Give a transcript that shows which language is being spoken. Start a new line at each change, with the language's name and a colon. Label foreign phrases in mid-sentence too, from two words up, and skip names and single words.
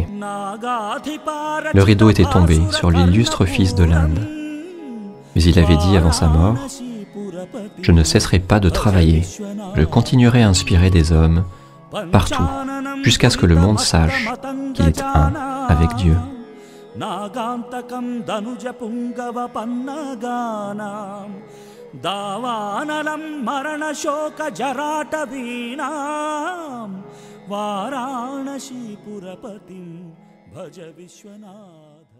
French: Le rideau était tombé sur l'illustre fils de l'Inde. Mais il avait dit avant sa mort, « Je ne cesserai pas de travailler, je continuerai à inspirer des hommes partout, jusqu'à ce que le monde sache qu'il est un avec Dieu. »
Sanskrit: दावानलं मरण शोक जरा टवीनां वाराणसी पुरपतिं भज विश्वनाथ.